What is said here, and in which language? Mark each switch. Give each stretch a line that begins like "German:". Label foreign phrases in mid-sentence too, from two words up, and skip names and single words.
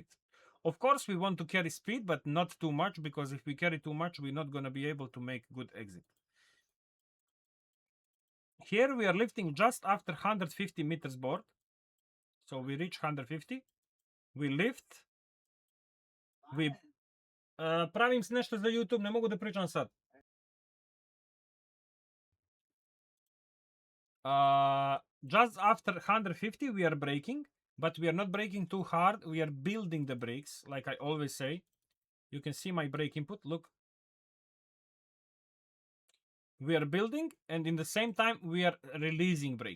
English: Of course, we want to carry speed, but not too much, because if we carry too much, we're not gonna be able to make good exit. Here we are lifting just after 150 meters board. So we reach 150. We lift.
Serbian: We pravim si nešto za YouTube, ne mogu da pričam sad.
English: Just after 150 we are braking, but we are not braking too hard. We are building the brakes, like I always say. You can see my brake input, look. We are building, and in the same time we are releasing brake.